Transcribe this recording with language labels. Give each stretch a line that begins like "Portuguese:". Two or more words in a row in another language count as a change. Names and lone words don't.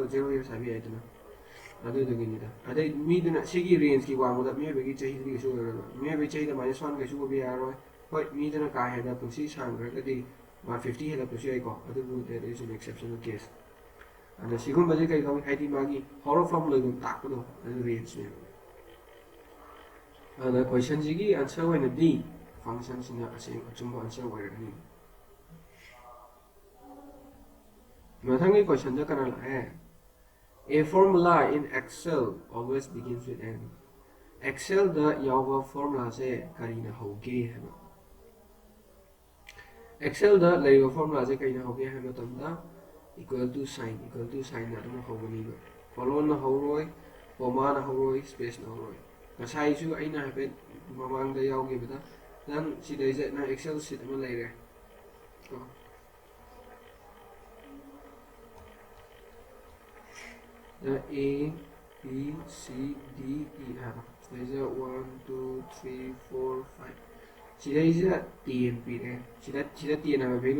Manipuri: 0 years ꯍꯥꯏꯕ ꯌꯥꯏꯗꯅ ꯑꯗꯨꯗꯨꯒꯤꯅꯤꯗ ꯑꯗꯩ ꯃꯤꯗꯨꯅ ꯁꯤꯒꯤ ꯔꯦꯟꯖꯀꯤ ꯋꯥꯡꯃꯗ ꯃꯤꯑꯣꯏꯕꯒꯤ ꯆꯍꯤꯗꯤ ꯀꯩꯁꯨ ꯑꯣꯏꯔꯣꯏꯕ ꯃꯤꯑꯣꯏꯕꯒꯤ ꯆꯍꯤꯗ -1 ꯀꯩꯁꯨ ꯑꯣꯏꯕ ꯌꯥꯔꯣꯏ ꯍꯣꯏ ꯃꯤꯗꯨꯅ ꯀꯥ ꯍꯦꯟꯅ ꯄꯨꯟꯁꯤ ꯁꯥꯡꯈ꯭ꯔꯒꯗꯤ 150 ꯍꯦꯜꯂꯛꯄꯁꯨ ꯌꯥꯏꯀꯣ ꯑꯗꯨꯕꯨ
English: that is an exceptional case
Manipuri: ꯑꯗ ꯁꯤꯒꯨꯝꯕꯁꯦ ꯀꯩ ꯀꯧꯏ ꯍꯥꯏꯗꯤ ꯃꯥꯒꯤ ꯍꯧꯔꯛꯐꯝ ꯂꯣꯏꯐꯝ ꯇꯥꯛꯄꯗꯣ ꯑꯗꯨ ꯔꯦꯟꯖꯅꯦꯕ ꯑꯗ ꯀꯣꯏꯁꯟꯁꯤꯒꯤ ꯑꯟꯁꯔ ꯑꯣꯏꯅꯗꯤ ꯐꯪꯁꯟꯁꯤꯅ ꯑꯆꯨꯝꯕ ꯑꯟꯁꯔ ꯑꯣꯏꯔꯒꯅꯤ ꯃꯊꯪꯒꯤ ꯀꯣꯏꯁꯟꯗ ꯀꯅꯥ ꯂꯥꯛꯑꯦ
English: A formula in Excel always begins with N.
Manipuri: Excelꯗ ꯌꯥꯎꯕ ꯐꯣꯔꯃꯨꯂꯥꯁꯦ ꯀꯔꯤꯅ ꯍꯧꯒꯦ ꯍꯥꯏꯕ Excelꯗ ꯂꯩꯔꯤꯕ ꯐꯣꯔꯃꯨꯂꯥꯁꯦ ꯀꯔꯤꯅ ꯍꯧꯒꯦ ꯍꯥꯏꯕ ꯃꯇꯝꯗ
English: equal to sign
Manipuri: ꯑꯗꯨꯝ ꯍꯧꯒꯅꯤꯕ ꯀꯣꯂꯣꯟꯅ ꯍꯧꯔꯣꯏ ꯀꯣꯃꯥꯅ ꯍꯧꯔꯣꯏ ꯁ꯭ꯄꯦꯁꯅ ꯍꯧꯔꯣꯏ ꯉꯁꯥꯏꯁꯨ ꯑꯩꯅ ꯍꯥꯏꯐꯦꯠ ꯃꯃꯥꯡꯗ ꯌꯥꯎꯈꯤꯕꯗ ꯅꯪ ꯁꯤꯗꯩꯁꯦ ꯅꯪ
English: Excel sheet
Manipuri: ꯑꯃ ꯂꯩꯔꯦ A B C D E hꯥꯏꯕ ꯁꯤꯗꯩꯁꯤꯗ 1 2 3 4 5 ꯁꯤꯗꯩꯁꯤꯗ 10 ꯄꯤꯔꯦ ꯁꯤꯗ 10 ꯍꯥꯏꯕ ꯚꯦꯂꯨ